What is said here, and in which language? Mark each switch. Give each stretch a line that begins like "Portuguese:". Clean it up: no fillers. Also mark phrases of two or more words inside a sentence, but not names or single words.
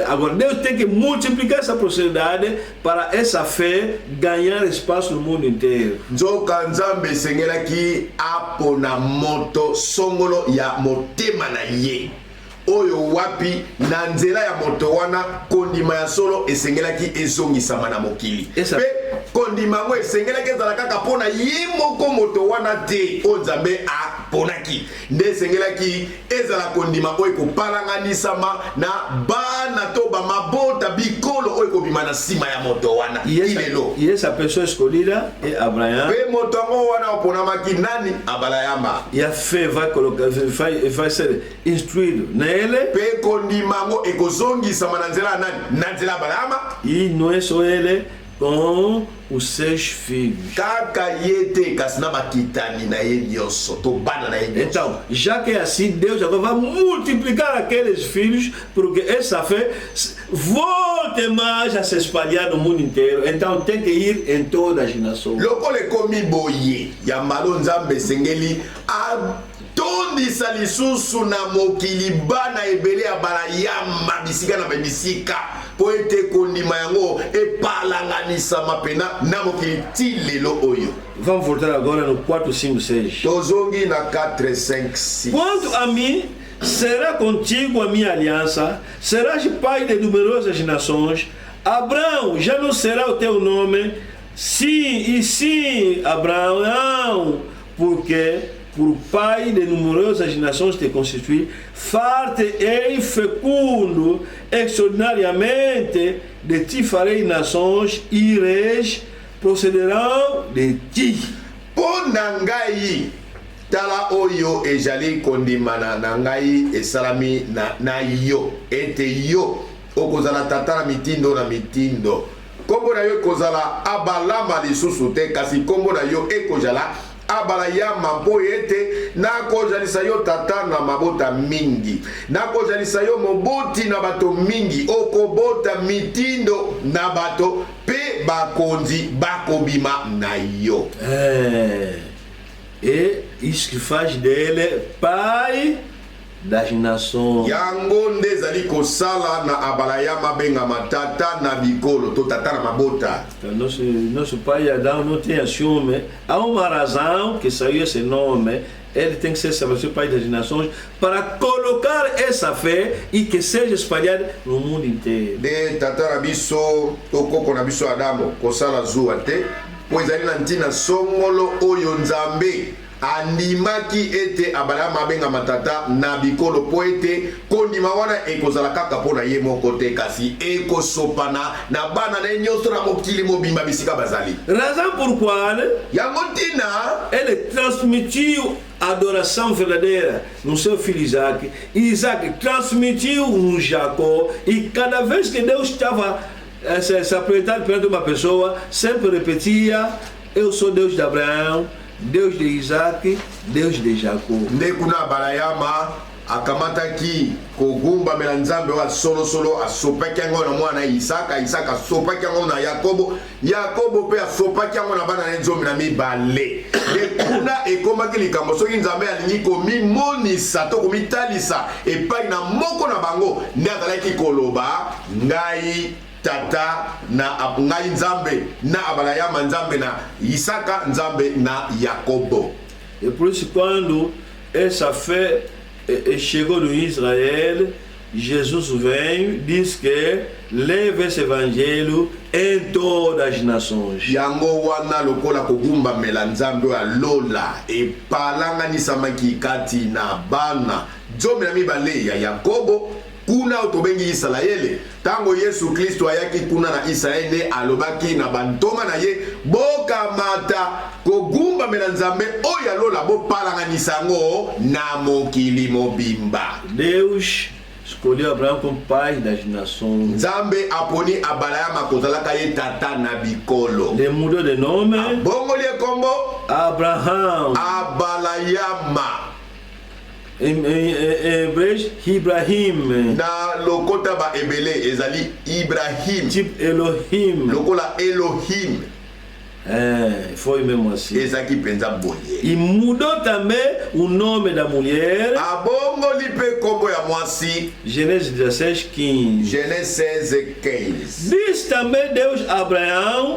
Portuguese: Agora, Deus tem que multiplicar essa prosperidade para essa fé ganhar espaço no mundo inteiro.
Lingala: Nzoka nzambe sengelaki apona moto songolo ya motema na ye. Oyo wapi na nzela ya moto wana kondima ya solo esengelaki ezongisama na mokili. Pe kondima ngo esengelaki ezala kaka pona ye moko moto wana te o nzambe aponaki. Nde esengelaki ezala kondima oyo kopalanganisama na bana to ba mabota bikolo oyo kobima na sima ya moto wana. Ilelo.
Portuguese: E essa pessoa escolhida é Abraão.
Lingala: Pe moto ngo wana oponamaki nani? Abalayama.
Portuguese: E a fé vai ser instruído, né?
Lingala: Pe kondimango ekozongisama na nzela nani? Na nzela Abalama.
Portuguese: E não é só ele, com os seus filhos.
Lingala: Kaka yete kasina bakitani na ye nyonso to bana na ye nyonso.
Portuguese: Então, já que é assim, Deus agora vai multiplicar aqueles filhos, porque essa fé volte mais a se espalhar no mundo inteiro. Então tem que ir em todas as nações.
Lingala: Lokole komi boye ya malo nzambe sengeli tondisa lisusu na mokili bana ebele ya balayama bisika na bisika po ete kondima yango epalanganisama pena na mokili ti lelo oyo.
Portuguese: Vamos voltar agora no 4, 5, 6.
Lingala: Tozongi na 4, 5, 6.
Portuguese: Quanto a mim, será contigo a minha aliança, serás pai de numerosas nações. Abraão já não será o teu nome, sim, Abraão, porque por pai de numerosas nações te constitui, far-te-ei fecundo, extraordinariamente, de ti farei nações, e reis procederão de ti.
Lingala: Pona ngai tala oyo ejali kondimana na ngai esalami na yo ete yo okozala tata na mitindo na mitindo. Kombo na yo ekozala abalama lisusu te, kasi kombo na yo ekozala abalayama mpo ete nakozalisa yo tata na mabota mingi, nakozalisa yo moboti na bato mingi, okobota mitindo na bato pe bakonzi bakobima na yo.
Portuguese: E isso que faz dele pai das nações.
Lingala: Yango nde ezali kosala na abalayama bengama tata na bikolo to tata na mabota.
Portuguese: Nosso pai Adão não tinha ciúme. Há uma razão que saiu esse nome. Ele tem que ser estabelecido pai das nações para colocar essa fé e que seja espalhada no mundo inteiro.
Lingala: De tata na biso to koko na biso Adamo kosala zuwa te, po ezali na ntina songolo oyo nzambe andimaki ete abalama benga matata na bikolo po ete kondima wana ekozala kaka pona ye moko te, kasi ekosopana na bana na nyonso na mokili mobimba bisika bazali.
Portuguese: Razão por qual
Lingala: yango ntina
Portuguese: ele transmitiu a adoração verdadeira no seu filho Isaac. Isaac transmitiu no Jacó, e cada vez que Deus estava se apresentando perante uma pessoa, sempre repetia: eu sou Deus de Abraão, Deus de Isaac, Deus de Jacob.
Lingala: Nde kuna abalayama akamataki kogumbamela nzambe wa solosolo asopaki yango na mwana Isaka, Isaka asopaki yango na Yakobo, Yakobo mpe asopaki yango na bana na nzomi na mibale. Nde kuna ekomaki likambo soki nzambe alingi komimonisa to komitalisa epai na moko na bango nde azalaki koloba ngai tata na ngai nzambe na abalayama nzambe na Isaka nzambe na Yakobo.
Portuguese: Et por isso quando essa fé chegou no Israel, Jesus veio, diz que leva esse evangelho em todas as nações.
Lingala: Yango wana lokola kogumba mela nzambe ya lola epalanganisamaki kati na bana nzomi na mibale ya Yakobo kuna otobengi Israele. Tango Yesu Kristo ayaki kuna na Israele ne alobaki na bantoma na ye bokamata kogumba mela nzambe oya lola bopalanganisa yango na mokili mobimba.
Portuguese: Deus escolheu Abraão como pai das nações.
Lingala: Nzambe aponi abalayama kozalaka ye tata na bikolo.
Portuguese: Ele mudou de nome.
Lingala: Bongoli kombo Abraham. Abalayama.
Portuguese: Em hebreu, Ibrahim.
Lingala: Na lokota ba ebele ezali Ibrahim.
Portuguese: Tipo Elohim.
Lingala: Lokola Elohim.
Portuguese: Foi mesmo assim.
Lingala: Ezaki penza bonye.
Portuguese: E mudou também o nome da mulher.
Lingala: Abongoli pe kombo ya mwasi.
Portuguese: Gênesis 16:15.
Lingala: Gênesis 16:15.
Portuguese: Diz também Deus Abraão.